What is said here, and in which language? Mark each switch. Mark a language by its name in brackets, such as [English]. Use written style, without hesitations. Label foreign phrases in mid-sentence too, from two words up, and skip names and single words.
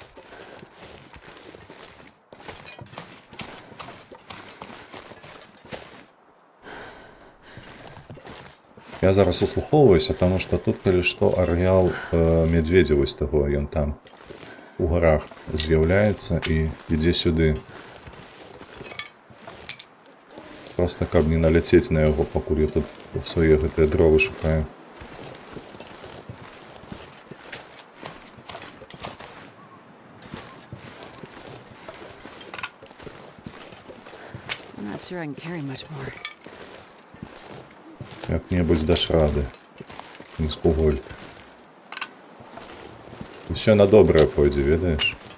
[Belarusian] Я зараз услухоўваюся, таму што тут, калі што, арэал мядзведзя вось таго, ён там у гарах з'яўляецца і ідзе сюды. Проста каб не наляцець на яго, пакуль я тут свае гэтыя дровы шукаю. [English] I'm not sure I can carry much more. [Belarusian] Як-небудзь даш рады. Міскуголь. Усё на добрае пойдзе, ведаеш?